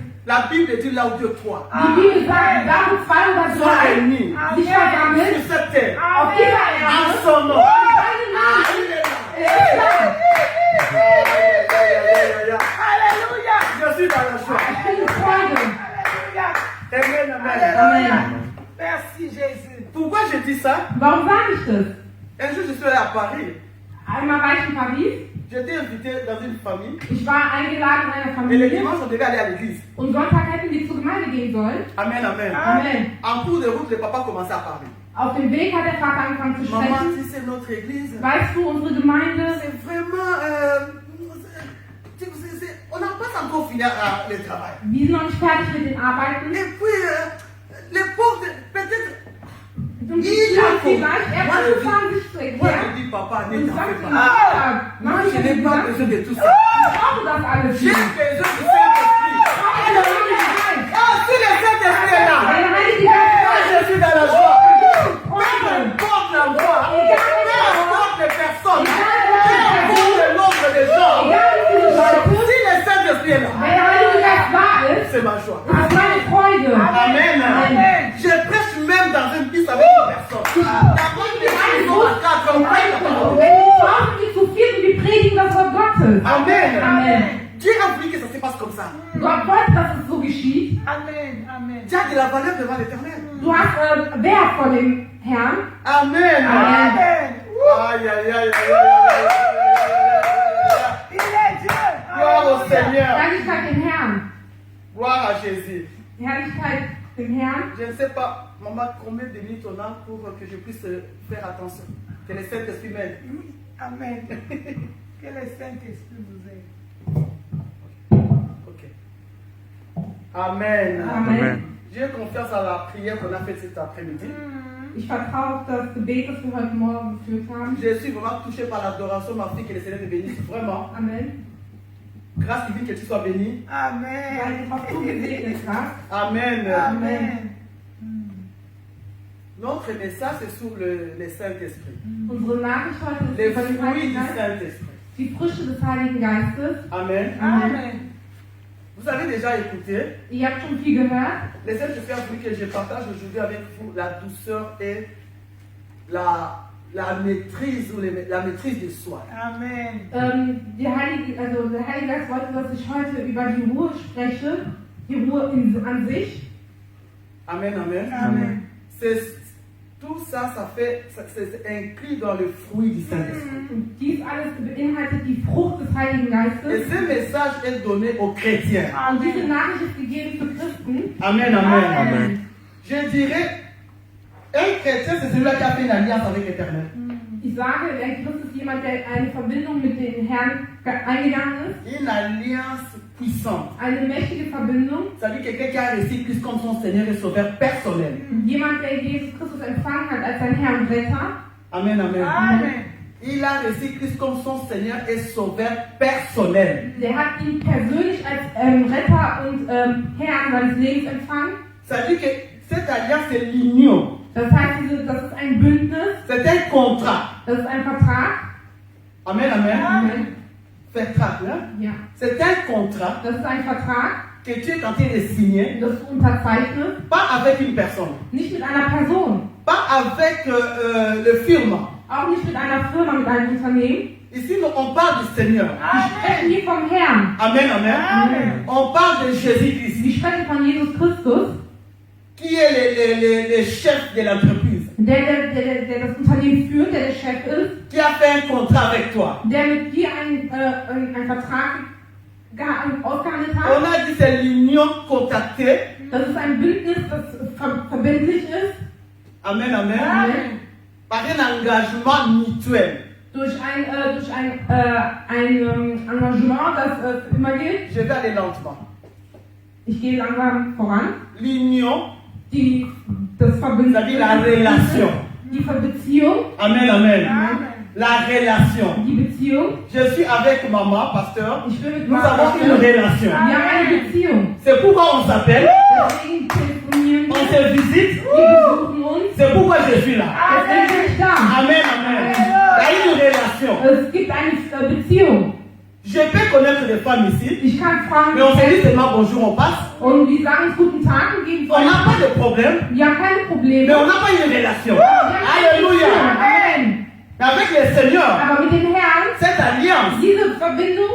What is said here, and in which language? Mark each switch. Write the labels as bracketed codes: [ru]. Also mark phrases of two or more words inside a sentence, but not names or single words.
[fr] La Bible dit là où Dieu croit. [de] Die Bibel sagt, da wo zwei oder [fr] Sois [de] drei [fr] réunis [de] sich versammeln, [fr] sur cette terre. [de] auf dieser [fr] En [de] Erde, [fr] son nom. [de] seinen Namen, [fr] Il est là. [de] er ist da. [fr] Alléluia. Je suis dans la joie. [de] Ich bin in Freude. [fr] Amen, amen. Amen. Merci Jésus. Pourquoi je dis ça? [de] Warum sage ich das? [fr] Un jour, je suis allé à Paris. [de] Einmal war ich in Paris, [fr] J'étais invité dans une famille. [de] ich war eingeladen in einer [fr] Et le [de] Familie [fr] dimanche, on devait aller à l'église. [de] und Sonntag hätten wir zur Gemeinde gehen sollen. [fr] Amen, amen. Amen. En cours de route, le papa commençait à parler. [de] Auf dem Weg hat der Vater angefangen zu [fr] Maman, [de] sprechen. [fr] si c'est notre église, [de] Weißt du, unsere Gemeinde, [fr] c'est vraiment. On n'a pas encore fini le travail. [de] wir sind noch nicht fertig mit den Arbeiten. [fr] Et puis, les pauvres, peut-être. [de] Und vielleicht erst angefangen, sich zu [fr] Moi, [de] erklären. [fr] je dis, papa, ne [de] Und [fr] t'en [de] sagt [fr] fais [de] ihm, [fr] pas. [de] Vater, [fr] Moi, [de] mach [fr] je [de] ich [fr] n'ai [de] das [fr] pas [de] nicht. [fr] besoin de tout ça. [de] Ich brauche das alles [fr] J'ai [de] nicht. [fr] besoin du Saint-Esprit. Ah, si le Saint-Esprit est là, [de] Der Heilige Geist [fr] moi, je suis dans la joie. Peu [de] Freude. [fr] importe la voix, peu importe les personnes, peu importe le nombre de gens. [de] Egal wie viele Leute, [fr] Si le Saint-Esprit est là, [de] wenn der Heilige Geist da ist, [fr] c'est ma joie. [de] ist es meine Freude. [fr] Amen. Amen. Je prêche même dans une piste avec une personne. D'abord, les gens sont à quatre, on prêche la parole. [de] Wenn wir zu Hause sind, zu viert und wir predigen das Wort Gottes. [fr] Amen. Amen. Dieu a voulu que ça se passe comme ça. [de] Gott wollte, dass es so geschieht. [fr] Amen. Amen. Tu as de la valeur devant l'Éternel. [de] Du hast Wert vor dem Herrn. [fr] Amen. Amen. Aïe, aïe, aïe, aïe, aïe, aïe. Il est Dieu. Gloire au Seigneur. [de] Herrlichkeit dem Herrn. [fr] Gloire à Jésus. [de] Herrlichkeit dem Herrn. [fr] Je ne sais pas, maman, combien de minutes on a pour que je puisse faire attention. Que le Saint-Esprit m'aide. Oui. Amen. Que le Saint-Esprit vous aide. Ok. Amen. Amen. J'ai confiance à la prière qu'on a faite cet après-midi. [de] Ich vertraue auf das Gebet, das wir heute Morgen geführt haben. [fr] Je suis vraiment touché par l'adoration, ma fille, que le Seigneur te bénisse. Vraiment. Amen. Grâce divine, que tu sois bénie. [de] Weil Amen. du auch so gesegnet hast. [fr] Amen. Amen. Notre message, c'est sur le Saint-Esprit. [de] Unsere Nachricht heute ist [fr] Les [de] über den [fr] fruits [de] Heiligen [fr] du [de] Geist. [fr] Saint-Esprit. [de] Die Früchte des Heiligen Geistes. [fr] Amen. Amen. Vous avez déjà écouté. [de] Ihr habt schon viel gehört. [fr] Le Saint-Esprit a voulu que je partage aujourd'hui avec vous la douceur et la maîtrise ou la maîtrise de soi. Amen. [de] Der Heilige Geist wollte, dass ich heute über die Ruhe spreche. Die Ruhe an sich. [fr] Amen, amen. Amen. Tout ça, c'est inclus dans le fruit du Saint-Esprit. [de] Und dies alles beinhaltet die Frucht des Heiligen [fr] Et [de] Geistes. [fr] ce message est donné aux chrétiens. [de] Und diese Nachricht ist gegeben für Christen. [fr] Amen, amen. Amen. Je dirais, un chrétien, c'est celui-là qui a fait une alliance avec l'Éternel. [de] Ich sage, ein Christ ist jemand, der eine Verbindung mit dem Herrn eingegangen ist. [fr] Une alliance puissante. [de] Eine mächtige Verbindung. [fr] Ça veut dire quelqu'un qui a reçu Christ comme son Seigneur et Sauveur personnel. [de] Jemand, der Jesus Christus empfangen hat als sein Herr und Retter. [fr] Amen, amen. Amen. Il a reçu Christ comme son Seigneur et Sauveur personnel. [de] Der hat ihn persönlich als Retter und Herrn seines Lebens empfangen. [fr] Ça veut dire que cette alliance, c'est l'union. [de] Das heißt, das ist ein Bündnis, [fr] C'est un contrat. [de] das ist ein Vertrag. [fr] Amen, amen. Amen. Vertrag, hein? [de] Ja. [fr] C'est un contrat [de] Das ist ein Vertrag, [fr] que tu es en train de signer, [de] das du unterzeichnest, [fr] pas avec une personne, [de] nicht mit einer Person, [fr] pas avec le firme. [de] auch nicht mit einer Firma, mit einem Unternehmen. [fr] Ici, on parle du Seigneur. [de] Wir sprechen hier vom Herrn. [fr] Amen, amen. Amen. On parle de Jésus-Christ, [de] Wir sprechen von Jesus Christus, [fr] qui est le chef de l'entreprise, [de] der das Unternehmen führt, der Chef ist, [fr] qui a fait un contrat avec toi. [de] der mit dir einen Vertrag ausgehandelt hat. [fr] On a dit c'est l'union contractée. [de] Das ist ein Bündnis, das verbindlich ist, [fr] Amen, amen. Amen. Par un engagement mutuel. [de] durch ein Engagement, das immer gilt. [fr] Je vais aller lentement. [de] Ich gehe langsam voran. [fr] L'union, [de] Das Verbindnis. [fr] c'est-à-dire la relation. [de] Die Beziehung. [fr] Amen, amen. Amen. La relation. [de] Die Beziehung. [fr] Je suis avec maman, pasteur. [de] Ich bin mit [fr] Nous [de] Mama. [fr] avons une relation. [de] Wir haben eine Beziehung. [fr] C'est pourquoi on s'appelle, [de] Deswegen telefonieren [fr] on [de] wir. [fr] se visite. [de] Wir besuchen uns. [fr] C'est pourquoi je suis là. [de] Deswegen bin ich da. [fr] Amen, amen. Il y a une relation. [de] Es gibt eine Beziehung. [fr] Je peux connaître des femmes ici, [de] Ich kann Frauen [fr] mais on se dit [de] kennen [fr] seulement bonjour, on passe. [de] und die sagen uns guten Tag und geben [fr] On n'a pas de problème, [de] Wir haben keine Probleme. [fr] mais on n'a pas une relation. [de] Wir haben keine [fr] Alléluia. [de] Beziehung. [fr] Amen. Mais avec le Seigneur, [de] Aber mit dem Herrn, [fr] cette alliance [de] diese Verbindung